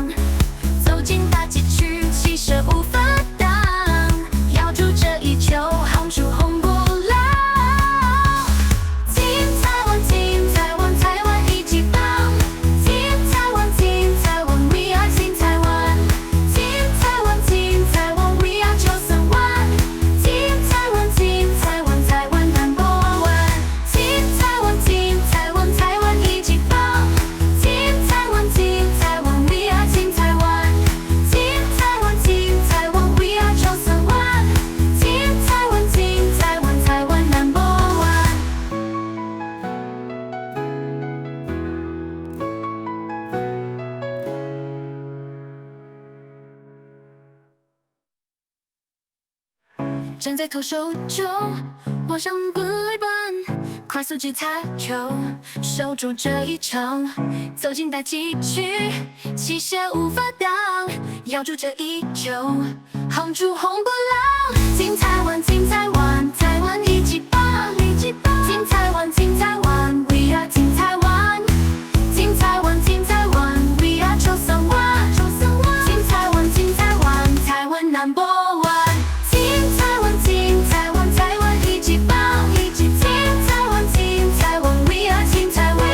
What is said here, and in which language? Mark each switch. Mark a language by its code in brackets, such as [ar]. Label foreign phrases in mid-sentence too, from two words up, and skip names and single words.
[zh] 走进大禁区，气势无法挡，咬住这一球，夯出红不浪。金台湾，金台湾，台湾一级棒！金台湾，金台湾 ， [en] We are [zh] 金台湾！金台湾，金台湾 ， [en] We are [zh] 931！金台湾，金台湾，台湾 [en] Number One！ [zh] 金台湾，金台湾，台湾一级棒！金台湾，金台湾 ， [en] We are [zh] 金台湾！金台湾，金台湾 ， [en] We are [zh] 931！金台湾，金台湾，台湾 [en] Number One！ [zh] 站在投手球，我像本垒板，快速击擦球，守住这一场。走进大禁区，气势无法挡，咬住这一球，夯出红不浪。金台湾，金台湾，台湾一级棒！金台湾，金台湾 ， [en] We are [zh] 金台湾！金台湾，金台湾 ， [en] We are [zh] 931！金台湾，金台湾，台湾 [en] Number One！ [zh] 金台湾，金台湾，台湾一级棒！金台湾，金台湾 ， [en] We are [zh] 金台湾！